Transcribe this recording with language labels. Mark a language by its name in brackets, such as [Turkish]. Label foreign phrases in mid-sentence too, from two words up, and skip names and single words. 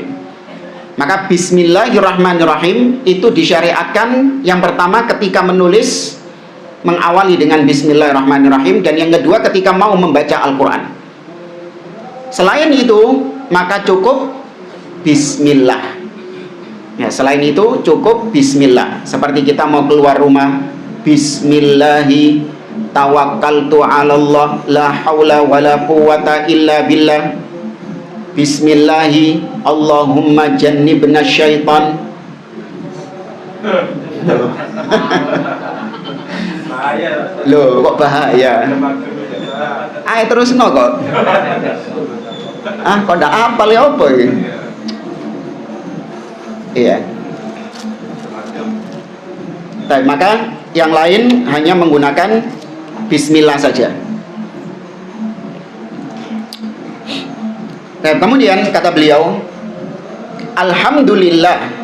[Indonesian] Maka Bismillahirrahmanirrahim itu disyariatkan yang pertama ketika menulis, mengawali dengan Bismillahirrahmanirrahim, dan yang kedua ketika mau membaca Al-Quran. Selain itu maka cukup Bismillah. Ya, selain itu cukup Bismillah. Seperti kita mau keluar rumah, [Arabic] بسم الله توكلت على الله لا حول ولا قوة إلا بالله. بسم الله اللهم جنبنا الشيطان. [Indonesian] Loh, kok bahaya? [Javanese] Ayo terus no kok. Kok ndak apal ya apa ini? [Indonesian] Iya. Baik, maka yang lain hanya menggunakan Bismillah saja. Nah, kemudian kata beliau, Alhamdulillah.